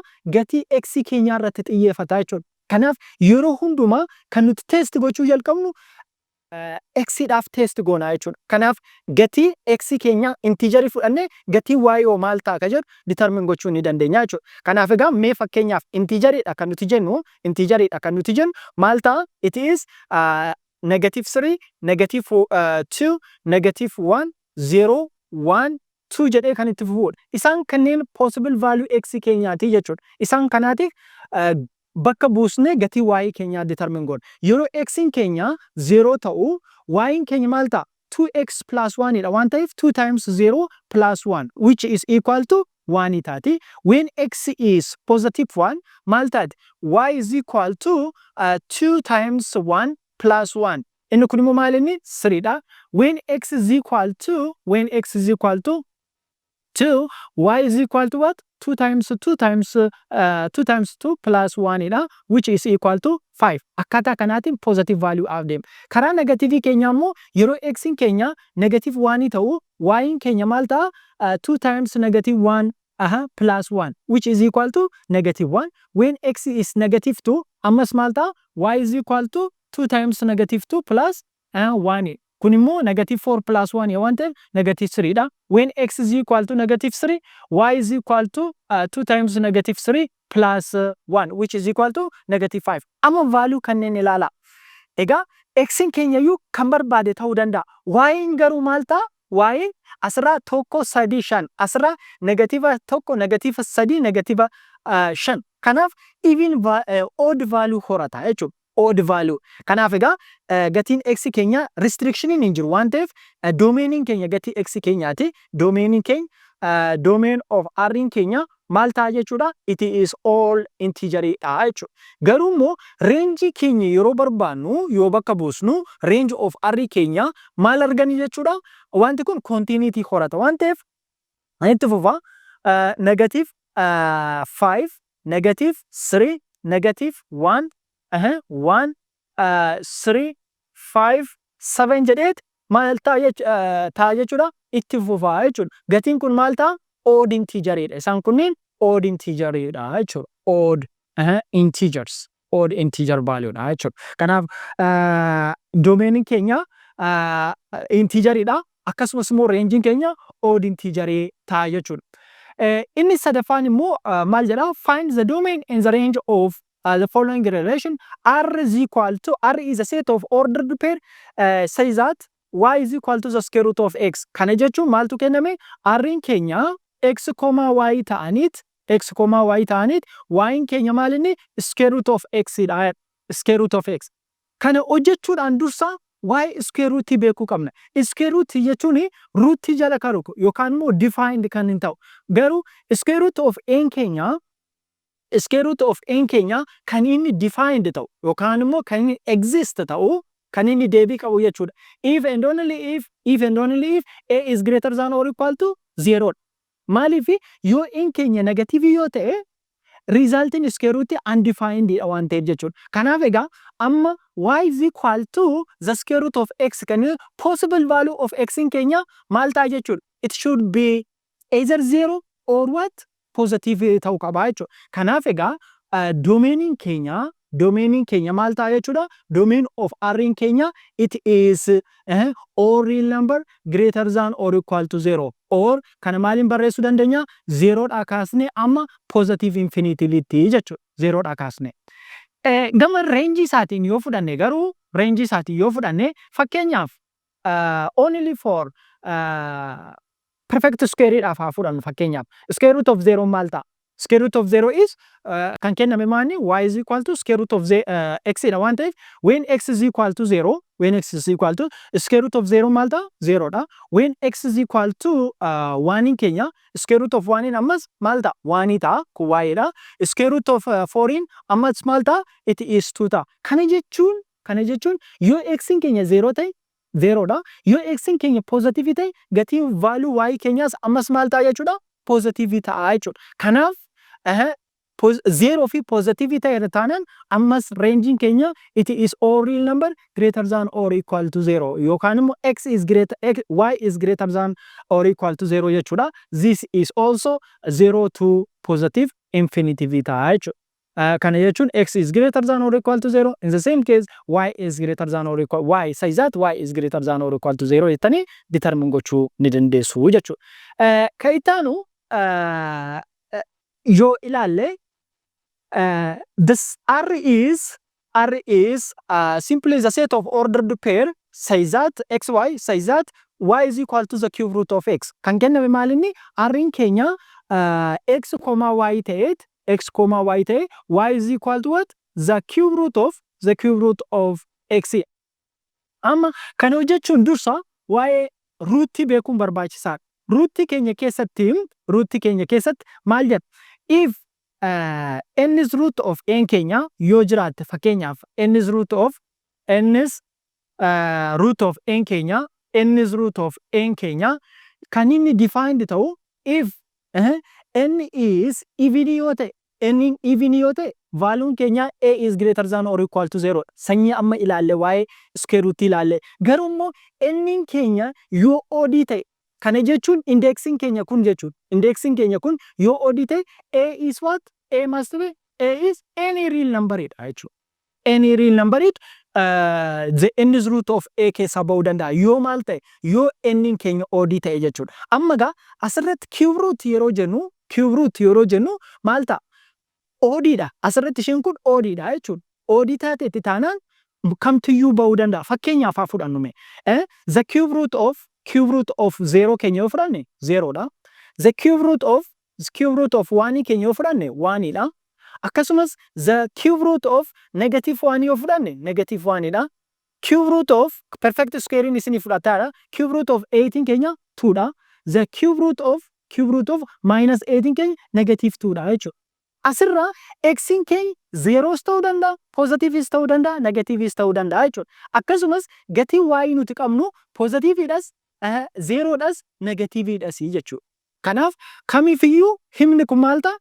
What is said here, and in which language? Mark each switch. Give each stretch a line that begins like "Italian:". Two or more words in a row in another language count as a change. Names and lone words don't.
Oromo: Gatii x keenyaa irratti xiyyeeffata jechuudha. Kanaaf yeroo hundumaa kan nuti test gochuu jalqabnu x dhaaf test goonaa jechuudha. Kanaaf gatii x keenya integerii fudhannee gatii y oo maal ta'a ka jedhu determine gochuu ni dandeenya jechuudha. Kanaaf egaa mee fakkeenyaaf integeridha kan nuti jennu maal ta'a?
English: It is
Oromo: -3, -2, -1, 0, 1, 2 jedhee kan itti fufuudha. Isaan kanneen
English: possible value
Oromo: x keenyaati jechuudha. Isaan kanaatiif bakka buusnee gatii y keenyaa determine goona. Yeroo x keenya 0 ta'u y keenya maal ta'a?
English: 2x plus 1
Oromo: dha waan ta'eef
English: 2 times 0 plus 1 which is equal to 1 taati. When x is positive 1
Oromo: maal taati?
English: Y is equal to 2 times 1 plus 1.
Oromo: Inni kun immoo maal inni? 3 dha.
English: When x is equal to 2, y is equal to what? 2 times 2 plus 1 dha, which is equal to 5.
Oromo: Akkaataa kanaatiin
English: positive value
Oromo: afdeema. Karaa negativii keenya immoo yeroo x keenya negative 1 ta'u y keenya maal ta'a?
English: 2 times -1 plus 1 which is equal to -1. When x is -2
Oromo: ammas maal ta'a?
English: Y is equal to 2 times -2 plus 1.
Oromo: Kun immoo -4 plus 1 waan ta'eef -3 dha.
English: When x is equal to -3, y is equal to 2 times -3 plus 1 which is equal to -5.
Oromo: Amma value kanneen ilaala. Egaa x keenyayyuu kan barbaade ta'uu danda'a. Y garuu maal ta'a? Y asirraa 1, 3, 5 asirraa -1, -3, -5. Kanaaf
English: even odd value
Oromo: horata jechuudha.
English: Odd value.
Oromo: Kanaaf egaa gatiin x keenya restrictioniin hin jiru waan ta'eef domainiin keenya gatii x keenyaati. Domainiin keenya
English: domain of r
Oromo: keenya maal ta'a jechuudha?
English: It is all
Oromo: integerii dha jechuudha. Garuu immoo range keenya yeroo barbaannu yoo bakka buusnu
English: range of r
Oromo: keenya maal argani jechuudha? Wanti kun continuity horata waan ta'eef itti fufa -5, -3, -1 1, 3, 5, 7 jedheet maal ta'a jechuudha? Itti fufaa jechuudha. Gatiin kun maal ta'a? Odd integeridha. Isaan kunniin odd integeridha jechuudha.
English: Odd integers. Odd integer value
Oromo: dha jechuudha. Kanaaf domainiin keenya integeridha. Akkasumas immoo rangein keenya odd integerii ta'a jechuudha. Inni sadaffaan immoo maal jedha?
English: Find the domain and the range of the following relation. R is a set of ordered pair say that y is equal to the square root of x.
Oromo: Kana jechuun maaltu kenname? R'n keenya x, y ta'aniit y keenya maal inni?
English: Square root of x
Oromo: dha.
English: Square root of x.
Oromo: Kana hojjechuudhaan dursa y
English: square root
Oromo: beekuu qabna.
English: Square root
Oromo: jechuun root jala kan ruku yookaan immoo defined kan hin ta'u. Garuu
English: square root of n
Oromo: keenya kan inni defined ta'u yookaan immoo kan inni exist ta'u kan inni deebii qabu jechuudha.
English: If and only if a is greater than or equal to 0.
Oromo: Maaliif yoo n keenya negative yoo ta'e
English: resulting square root undefined
Oromo: dha waan ta'eef jechuudha. Kanaaf egaa amma
English: y is equal to the square root of x kan possible value of x
Oromo: keenya maal ta'a jechuudha.
English: It should be either 0 or what?
Oromo: Positive ta'uu qaba jechuudha. Kanaaf egaa domainiin keenya maal ta'a jechuudha?
English: Domain of r keenya it is all real number greater than or equal to 0 or
Oromo: kana maaliin barreessuu dandeenya? 0 dha kaasne amma
English: positive infinity
Oromo: jechuudha. 0 dha kaasne. Gama range isaatiin yoo fudhanne fakkeenyaaf
English: only for perfect square
Oromo: dhaaf haa fudhannu fakkeenyaaf.
English: Square root of 0
Oromo: maal ta'a?
English: Square root of 0 is
Oromo: kan kenname maali?
English: Y is equal to square root of x
Oromo: dha waan ta'eef
English: when x is equal to 0, when x is equal to square root of 0
Oromo: maal ta'a? 0 dha.
English: When x is equal to 1 keenya square root of 1
Oromo: ammas maal ta'a? 1 ta'a kun y dha.
English: Square root of 4
Oromo: ammas maal ta'a?
English: It is 2
Oromo: ta'a. Kana jechuun yoo x keenya 0 ta'e 0 dha. Yoo x keenya positive ta'e gatiin value y keenyaas ammas maal ta'a jechuudha? Positive ta'a jechuudha. Kanaaf 0 fi positive ta'e taanaan ammas range keenya
English: it is all real number greater than or equal to 0
Oromo: yookaan immoo
English: y is greater than or equal to 0 jechuudha. This is also 0 to positive infinity
Oromo: ta'a jechuudha. Kana jechuun
English: x is greater than or equal to 0. In the same case, y is greater than or equal y says that y is greater than or equal to 0
Oromo: jettanii determine gochuu ni dandeessu jechuudha. Kan ittaanu yoo ilaalle
English: this R is simply the set of ordered pair says that xy says that y is equal to the cube root of x.
Oromo: Kan kenname maal inni R keenya x, y ta'eet x, y ta'e
English: y is equal to what? The cube root of x.
Oromo: Amma kana hojjechuun dursa waa'ee ruutii beekuun barbaachisaadha. Ruutii keenya keessatti maal jedha?
English: If n is root of n
Oromo: keenya yoo jiraatte fakkeenyaaf
English: n is root of n
Oromo: keenya kan inni defined ta'u
English: if n is even
Oromo: yoo ta'e valuun keenya
English: a is greater than or equal to 0
Oromo: sanyii amma ilaalle waa'ee square root ilaalle garuu immoo n keenya yoo odd ta'e kana jechuun indexing keenya kun yoo odd ta'e
English: a is what? A must be a is any real number
Oromo: dha jechuudha.
English: Any real number the n is root of a
Oromo: keessa ba'uu danda'a yoo maal ta'e yoo n keenya odd ta'e jechuudha. Amma gaa asirratti
English: cube root
Oromo: yeroo jennu maal ta'a? Odd dha. Asirratti isheen kun odd dha jechuudha. Odd taateetti taanaan kamtiyyuu ba'uu danda'a. Fakkeenyaaf haa fudhannu mee.
English: The cube root of
Oromo: 0 keenya yoo fudhanne 0 dha.
English: The cube root of
Oromo: 1 keenya yoo fudhanne 1 dha. Akkasumas
English: the cube root of negative 1
Oromo: yoo fudhanne
English: negative 1
Oromo: dha.
English: Cube root of perfect square
Oromo: isinii fudhataadha.
English: Cube root of 18
Oromo: keenya 2 dha.
English: The cube root of minus 18
Oromo: keenya negative 2 dha jechuudha. Asirraa x keenya 0s ta'uu danda'a, positives ta'uu danda'a, negatives ta'uu danda'a jechuudha. Akkasumas gatiin y nuti qabnu positiveedhas, 0dhas, negativeedhas jechuudha. Kanaaf kamiifiyyuu himni kun maal ta'a?